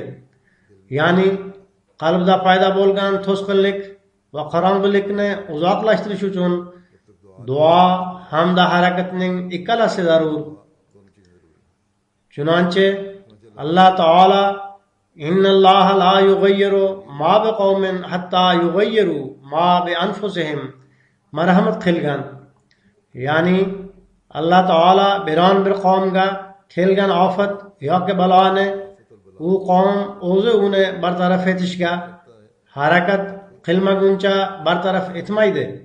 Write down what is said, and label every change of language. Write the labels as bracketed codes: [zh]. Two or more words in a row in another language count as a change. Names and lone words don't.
[uz] Ya'ni qalbda paydo bo'lgan to'sqinlik va qorong'ilikni uzoqlashtirish uchun duo hamda harakatning ikkalasi zarur. Chunonchi Alloh taolo [ar] إن الله لا يغير ما بقوم حتى يغيروا ما بأنفسهم [uz] marhamat qilgan. Ya'ni Alloh taolo biron bir qavmga kelgan ofat yoki baloni u qavm o'zi uni bartaraf etishga harakat qilmaguncha bartaraf etmaydi.